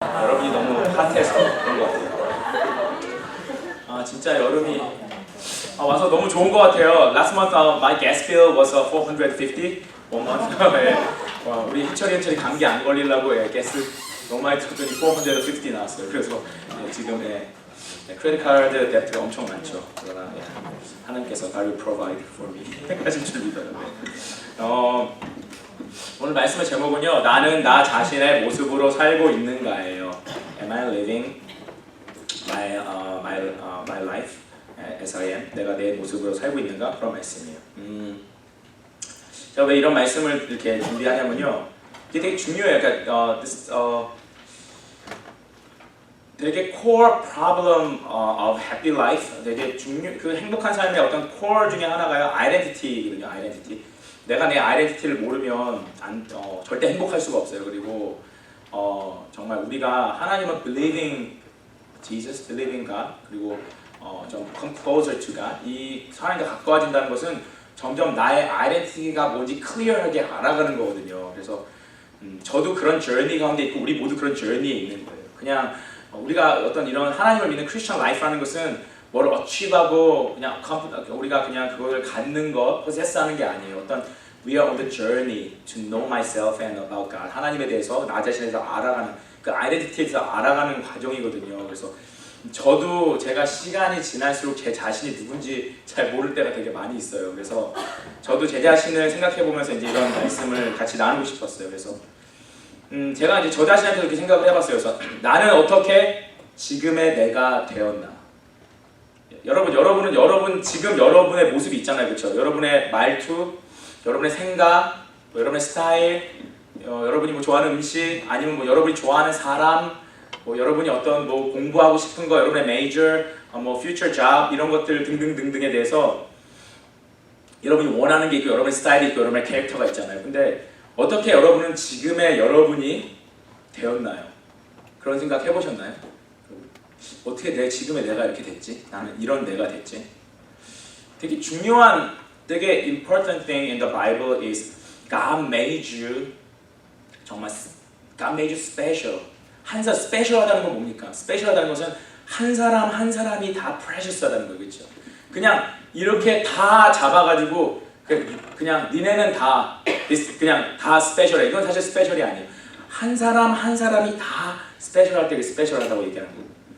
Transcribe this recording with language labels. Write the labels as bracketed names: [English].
[Korean] 여름이 너무 핫해서 그런 것 같아요. 아 진짜 여름이 와서 너무 좋은 것 같아요. [English] Last month my gas bill was 450 one month. [Korean] 우리 희철이 감기 안 걸리려고 가스 너무 많이 들었더니 450 나왔어요. 그래서 지금 크레딧 카드 뎁트가 엄청 많죠. 그러나 하나님께서 [English] God will provide for me [Korean] 하실 줄 믿어요. 오늘 말씀의 제목은요, 나는 나 자신의 모습으로 살고 있는가예요. [English] Am I living my life as I am? [Korean] 내가 내 모습으로 살고 있는가? 그런 말씀이에요. 제가 왜 이런 말씀을 이렇게 준비하냐면요, 이게 되게 중요해요. 그러니까 되게 [English] core problem of happy life, [Korean] 되게 그 행복한 삶의 어떤 core 중에 하나가요, identity거든요. [English] identity. [Korean] 내가 내 아이덴티티를 모르면 절대 행복할 수가 없어요. 그리고 정말 우리가 하나님은 [English] believing Jesus, believing God, [Korean] 그리고 좀 [English] come closer to God, [Korean] 이 하나님과 가까워진다는 것은 점점 나의 아이덴티티가 뭔지 클리어하게 알아가는 거거든요. 그래서 저도 그런 journey 가운데 있고 우리 모두 그런 journey에 있는 거예요. 그냥 우리가 어떤 이런 하나님을 믿는 크리스천 라이프라는 것은 뭘 achieve하고 그냥 우리가 그냥 그걸 갖는 것, possess하는 게 아니에요. [English] 어떤 we are on the journey to know myself and about God. [Korean] 하나님에 대해서 나 자신에 대해서 알아가는 그 아이덴티티에 대해서 알아가는 과정이거든요. 그래서 저도 제가 시간이 지날수록 제 자신이 누군지 잘 모를 때가 되게 많이 있어요. 그래서 저도 제 자신을 생각해 보면서 이제 이런 말씀을 같이 나누고 싶었어요. 그래서 제가 이제 저 자신한테 이렇게 생각을 해봤어요. 그래서 나는 어떻게 지금의 내가 되었나? 여러분 지금 여러분의 모습이 있잖아요, 그렇죠? 여러분의 말투, 여러분의 생각, 여러분의 스타일, 여러분이 뭐 좋아하는 음식, 아니면 뭐 여러분이 좋아하는 사람, 뭐 여러분이 어떤 뭐 공부하고 싶은 거, 여러분의 major, 뭐 future job 이런 것들 등등등등에 대해서 여러분이 원하는 게 있고, 여러분의 스타일이 있고, 여러분의 캐릭터가 있잖아요. 근데 어떻게 여러분은 지금의 여러분이 되었나요? 그런 생각 해보셨나요? 어떻게 내 지금의 내가 이렇게 됐지? 나는 이런 내가 됐지? 되게 중요한, 되게 [English] important thing in the Bible is God made you, 정말 God made you special. [Korean] special하다는 건 뭡니까? special하다는 것은 한 사람 한 사람이 다 precious하다는 거겠죠. 그냥 이렇게 다 잡아가지고 그냥 니네는 다 그냥 다 special해. 이건 사실 special이 아니에요. 한 사람 한 사람이 다 special할 때 special하다고 얘기하는 거예요.